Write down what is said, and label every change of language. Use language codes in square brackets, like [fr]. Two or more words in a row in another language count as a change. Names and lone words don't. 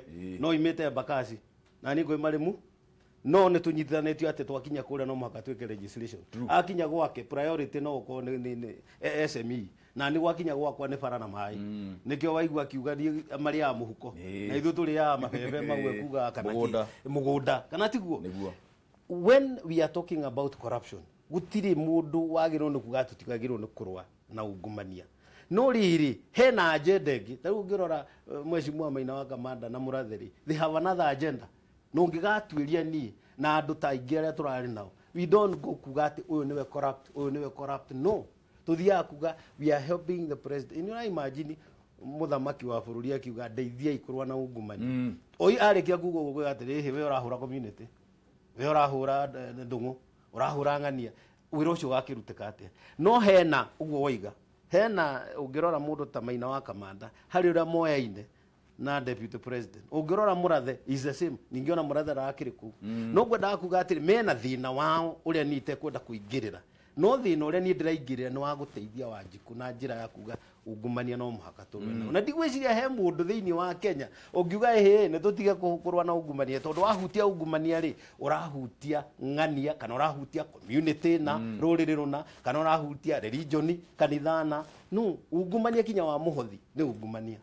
[ki] no imĩte Mbakasi na niĩ ngwĩ Marĩmu no nĩ tũnyitithanĩtio atĩ twakinya kũrĩa no mũhaka twĩke registration akinya gwake priority no ũkorwo nĩ SME na nĩ gwakinya gwakwa nĩ bara na maĩ nĩkĩo waigua akiuga marĩaga mũhuko na ithuĩ tũrĩaga mabebe mau ekuga kana mũgũnda kana tiguo [en] when we are talking about corruption [ki] gũtirĩ mũndũ wagĩrĩirwo nĩ kuga tũtigagĩrĩirwo nĩ kũrũa na ungumania no riri hena agenda ingi tariu ngirora mweshimua Maina wa Kamanda na Muratheri [en] they have another agenda [ki] no ngigatuiria ni na andu ta ingi aria turari nao [en] we don't go [ki] kuga ati uyu niwe corrupt no tuthia kuga [en] we are helping the president you imagine [ki] muthamaki wa bururi akiuga ndeithia ikurwa na ungumani oi arikia kuga gugo atiri he we urahura community we urahura ndungu urahura ngania wira ucio gakirutika atia no hena uguo waiga hena ungirora mundu ta Maina wa Kamanda hari uria moyaine na deputy president ungirora Murathe [en] is the [ki] same ningiona Murathe rakiriku no gwenda kuga atiri mena thina wao uria nite kwenda kuingirira no thina uria ni ndiraingirira ni wa guteithia Wanjiku na njira ya kuga ungumania no muhaka turwe na ndigwiciria he mundu thiini wa Kenya ungiuga ni tutige kurwa na ungumania tondu wahutia ungumania ri urahutia ng'ania kana urahutia community na ruriri runa kana urahutia religion kanithana no ungumania kinya wa muhothi ni ungumania